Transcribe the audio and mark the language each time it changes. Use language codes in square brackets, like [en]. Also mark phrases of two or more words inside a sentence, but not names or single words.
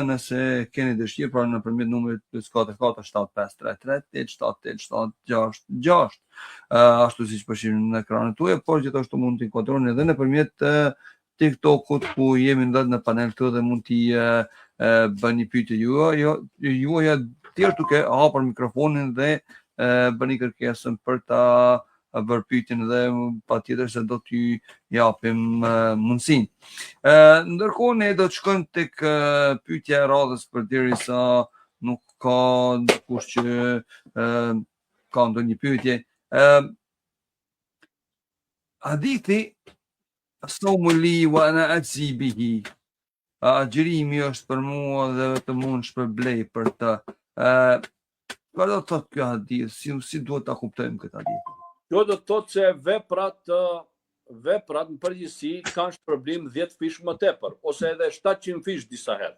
[sq] nëse keni dëshirë, pra nëpërmjet numrit +44 7533 87 866, ashtu siç po shihni në ekranin tuaj, por gjithashtu mund t'i kuadroni edhe nëpërmjet TikTokut, ku jemi në panel këtu dhe mund t'i bëni pyetje juaja tjerë duke hapur mikrofonin dhe bëni kërkesën për ta bërë pyetjen dhe patjetër se do t'ju japim mundësinë. Ndërkohë ne do të shkojmë tek pyetja e radhës, përderisa nuk ka dikush që ka ndonjë pyetje. [ar] Hadithi "الصوم لي وأنا أجزي به", [sq] agjërimi është për mua dhe vetëm unë shpërblej për të. Çfarë do të thotë kjo hadith? Si duhet ta kuptojmë këtë hadith? Kjo do të thotë se veprat në përgjithësi kanë shpërblim 10 fish më tepër, ose edhe 700 fish disa herë.